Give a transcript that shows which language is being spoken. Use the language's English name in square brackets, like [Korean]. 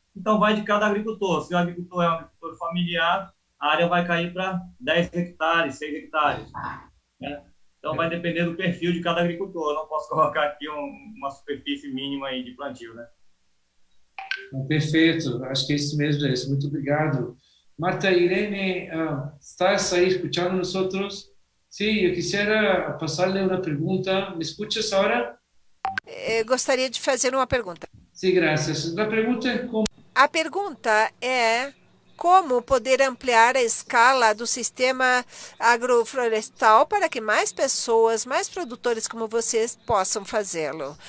[Portuguese] Então, vai de cada agricultor. Se o agricultor é um agricultor familiar, a área vai cair para 10 hectares, 6 hectares. Né? Então vai depender do perfil de cada agricultor. Eu não posso colocar aqui uma superfície mínima aí de plantio, né? Perfeito, acho que é isso mesmo, Jair. Muito obrigado. [Spanish] Marta Irene, ¿estás ahí escuchando nosotros? Sí, yo quisiera pasarle una pregunta. ¿Me escuchas ahora? [Portuguese] Gostaria de fazer uma pergunta. [Spanish] Sí, gracias. La pregunta es cómo... [Portuguese] A pergunta é como poder ampliar a escala do sistema agroflorestal para que mais pessoas, mais produtores como vocês possam fazê-lo.